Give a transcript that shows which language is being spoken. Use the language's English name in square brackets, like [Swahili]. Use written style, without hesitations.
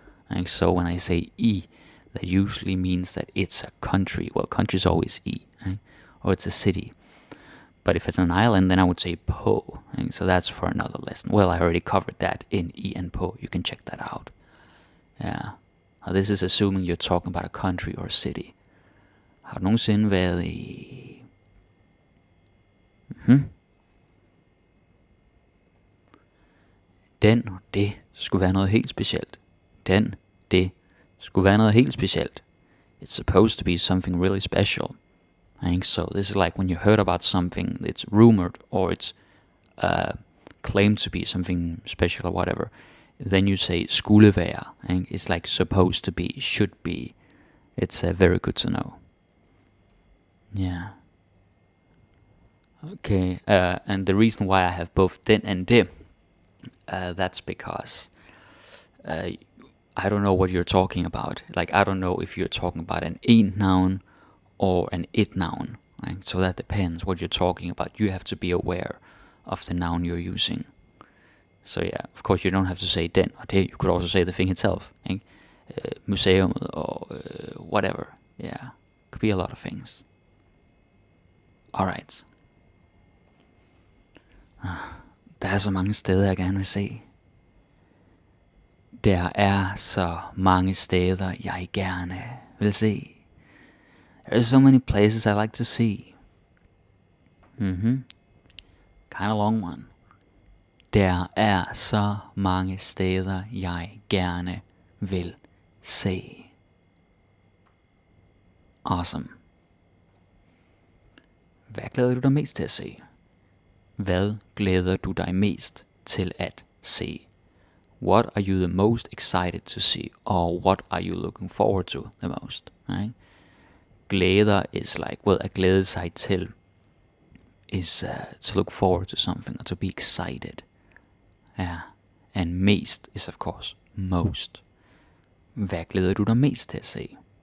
[English] And so when I say I, that usually means that it's a country. Well, country's always I, right? Or it's a city. But if it's an island, then I would say på. And so that's for another lesson. Well, I already covered that in I and på. You can check that out. Yeah. Now, this is assuming you're talking about a country or a city. [Danish] Har du nogensinde været i... Den og det skulle være noget helt specielt. Det skulle være noget helt specielt. [English] It's supposed to be something really special. Right? So this is like when you heard about something, it's rumored or it's claimed to be something special or whatever. Then you say skulle være. Right? It's like supposed to be, should be. It's very good to know. Yeah. Okay. And the reason why I have both den and det, that's because I don't know what you're talking about. Like, I don't know if you're talking about an ein noun or an it noun. Right? So that depends what you're talking about. You have to be aware of the noun you're using. So yeah, of course you don't have to say den or det. You could also say the thing itself. Right? Museum or whatever. Yeah, could be a lot of things. Alright. [Danish] Der er så mange steder, jeg gerne vil se. Der er så mange steder, jeg gerne vil se. [English] There are so many places I like to see. Kind of long one. [Danish] Der er så mange steder, jeg gerne vil se. [English] Awesome. [Danish] Hvad glæder du dig mest til at se? Hvad glæder du dig mest til at se? [English] What are you the most excited to see? Or what are you looking forward to the most? Right? Glæder is like, well, [Danish] at glæde sig til [English] is to look forward to something or to be excited. Yeah. And mest is of course most. [Danish] Hvad glæder du dig mest til at se?